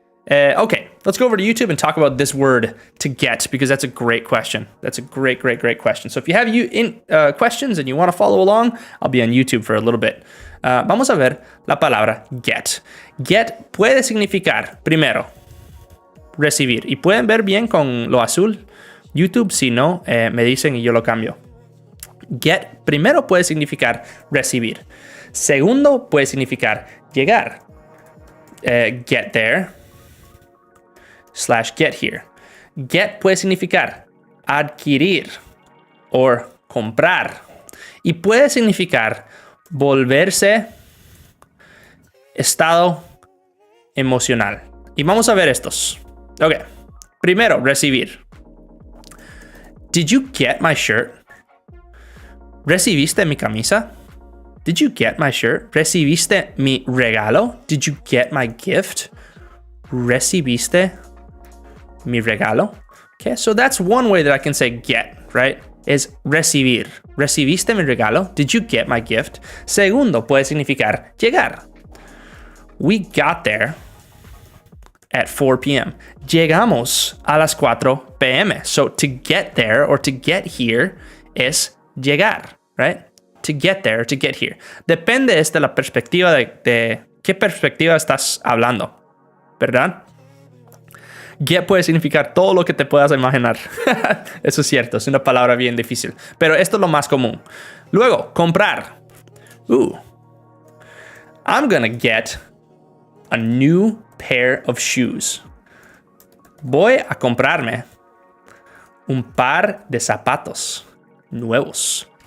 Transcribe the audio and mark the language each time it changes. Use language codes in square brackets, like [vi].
[en] Okay, let's go over to YouTube and talk about this word, to get, because that's a great question. That's a great question. So if you have questions and you want to follow along, I'll be on YouTube for a little bit. [es] Vamos a ver la palabra get. Get puede significar, primero, recibir. Y pueden ver bien con lo azul. YouTube, si no, me dicen y yo lo cambio. Get primero puede significar recibir. Segundo puede significar llegar. [en] Get there / get here. [es] Get puede significar adquirir o comprar. Y puede significar volverse estado emocional. Y vamos a ver estos. Ok. Primero, recibir. [en] Did you get my shirt? [es] ¿Recibiste mi camisa? [en] Did you get my shirt? [es] ¿Recibiste mi regalo? [en] Did you get my gift? [es] ¿Recibiste mi regalo? [en] Okay, so that's one way that I can say get, right? Is recibir. [es] ¿Recibiste mi regalo? [en] Did you get my gift? [es] Segundo puede significar llegar. [en] We got there at 4 p.m. [es] Llegamos a las 4 p.m. [en] So to get there or to get here [es] es llegar, [en] right? To get there, to get here. [es] Depende de la perspectiva de qué perspectiva estás hablando, ¿verdad? Get puede significar todo lo que te puedas imaginar. Eso es cierto, es una palabra bien difícil. Pero esto es lo más común. Luego, comprar. [en] I'm gonna get a new pair of shoes. [es] Voy a comprarme un par de zapatos nuevos.